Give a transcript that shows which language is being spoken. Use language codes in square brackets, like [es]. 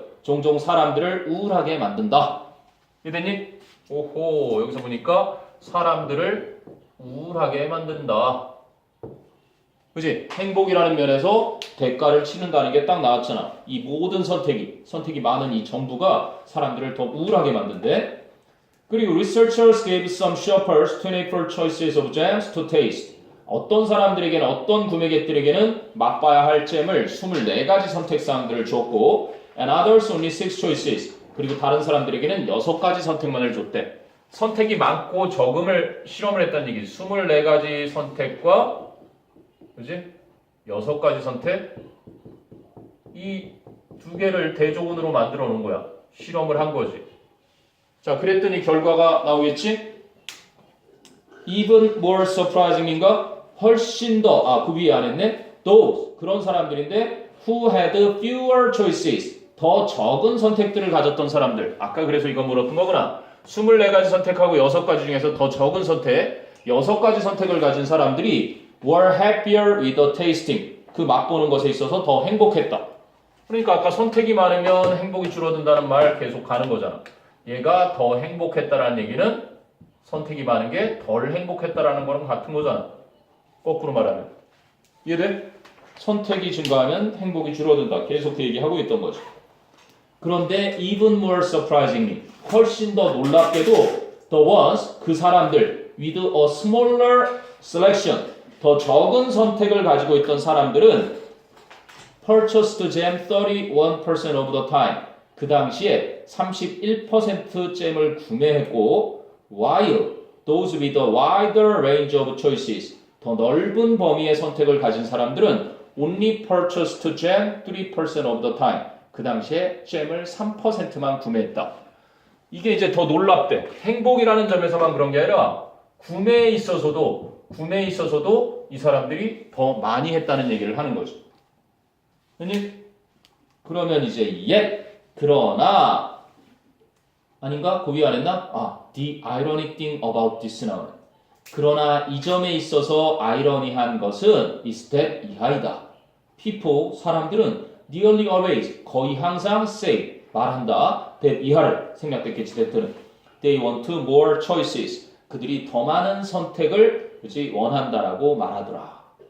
[ko] 종종 사람들을 우울하게 만든다. 이해됐니? 오호, 여기서 보니까 사람들을 우울하게 만든다. 그치? 행복이라는 면에서 대가를 치른다는 게 딱 나왔잖아. 이 모든 선택이 많은 이 정부가 사람들을 더 우울하게 만든대. 그리고 [en] researchers gave some shoppers 24 choices of jams to taste. [ko] 어떤 사람들에게는 어떤 구매객들에게는 맛봐야 할 잼을 24가지 선택사항들을 줬고 [en] and others only 6 choices. [ko] 그리고 다른 사람들에게는 6가지 선택만을 줬대. 선택이 많고 적음을 실험을 했다는 얘기. 24가지 선택과 그지? 6가지 선택? 이 두 개를 대조군으로 만들어 놓은 거야. 실험을 한 거지. 자, 그랬더니 결과가 나오겠지? [en] Even more surprising인가? [ko] 훨씬 더, 그 위에 안 했네? [en] Those, [ko] 그런 사람들인데 [en] who had fewer choices, [ko] 더 적은 선택들을 가졌던 사람들. 아까 그래서 이거 물었던 거구나. 24가지 선택하고 6가지 중에서 더 적은 선택, 6가지 선택을 가진 사람들이 [en] were happier with the tasting. [ko] 그 맛보는 것에 있어서 더 행복했다. 그러니까 아까 선택이 많으면 행복이 줄어든다는 말 계속 가는 거잖아. 얘가 더 행복했다라는 얘기는 선택이 많은 게 덜 행복했다라는 거랑 같은 거잖아. 거꾸로 말하면. 이해돼? 선택이 증가하면 행복이 줄어든다. 계속 그 얘기하고 있던 거죠. 그런데 [en] even more surprisingly, [ko] 훨씬 더 놀랍게도 [en] the ones, [ko] 그 사람들 [en] with a smaller selection, [ko] 더 적은 선택을 가지고 있던 사람들은 [en] purchased jam 31% of the time. [ko] 그 당시에 31% 잼을 구매했고 [en] while those with a wider range of choices, [ko] 더 넓은 범위의 선택을 가진 사람들은 [en] only purchased jam 3% of the time. [ko] 그 당시에 잼을 3%만 구매했다. 이게 이제 더 놀랍대. 행복이라는 점에서만 그런 게 아니라 구매에 있어서도 이 사람들이 더 많이 했다는 얘기를 하는 거죠. 그러면 이제 yet, 그러나 아닌가? 그 위에 안 했나? [en] The ironic thing about this [ko] 나오네. 그러나 이 점에 있어서 아이러니한 것은 [en] is that [ko] 이하이다. [en] people, [ko] 사람들은 [en] nearly always, [ko] 거의 항상 [en] say, [ko] 말한다. that 이하를 생략됐겠지, that는. [en] They want more choices. [ko] 그들이 더 많은 선택을 원한다라고 말하더라.